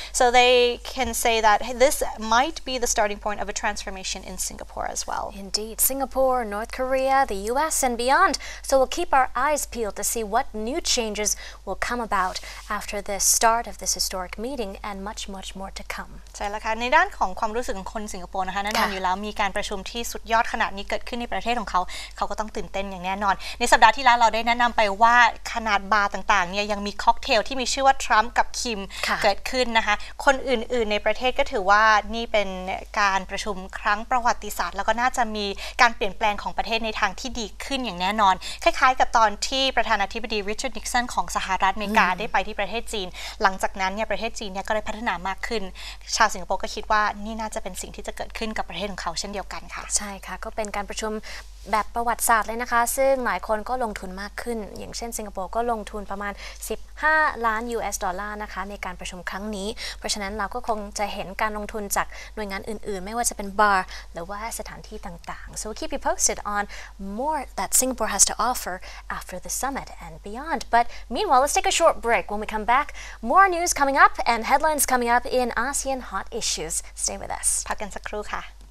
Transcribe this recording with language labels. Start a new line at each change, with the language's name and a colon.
English: So they can say that this might be the starting point of a transformation in Singapore as well. Indeed. Singapore, North Korea, the U.S. and beyond. So we'll keep our eyes peeled to see what new changes will come about after the start of this historic meeting, and much more to come.
Thai: ใช่แล้วค่ะในด้านของความรู้สึกของคนสิงคโปร์นะคะแน่นอนอยู่แล้วมีการประชุมที่สุดยอดขนาดนี้เกิดขึ้นในประเทศของเขาก็ต้องตื่นเต้นอย่างแน่นอนในสัปดาห์ที่แล้วเราได้แนะนำไปว่าขนาดบาร์ต่างๆเนี่ยยังมีค็อกเทลที่มีชื่อว่าทรัมป์กับคิมเกิดขึ้นนะคะคนอื่นๆในประเทศก็ถือว่านี่เป็น การประชุมครั้งประวัติศาสตร์แล้วก็น่าจะมีการเปลี่ยนแปลงของประเทศในทางที่ดีขึ้นอย่างแน่นอนคล้ายๆกับตอนที่ประธานาธิบดีริชาร์ดนิกสันของสหรัฐอเมริกาได้ไปที่ประเทศจีนหลังจากนั้นเนี่ยประเทศจีนเนี่ยก็ได้พัฒนามากขึ้นชาวสิงคโปร์ก็คิดว่านี่น่าจะเป็นสิ่งที่จะเกิดขึ้นกับประเทศของเขาเช่นเดียวกันค่ะ ใช่ค่ะก็เป็นการประชุมแบบประวัติศาสตร์เลยนะคะซึ่งหลายคนก็ลงทุนมากขึ้นอย่างเช่นสิงคโปร์ก็ลงทุนประมาณ15 ล้าน US ดอลลาร์นะคะในการประชุมครั้งนี้เพราะฉะนั้นเราก็คงจะเห็นการลงทุนจากหน่วยงานอื่นๆไม่ว่าจะเป็นบาร์หรือว่าสถานที่ต่างๆ
English: so we'll keep you posted on more that Singapore has to offer after the summit and beyond but meanwhile let's take a short break. When we come back, more news coming up and headlines coming up in ASEAN hot issues. Stay with us.
Thai: พักกันสักครู่ค่ะ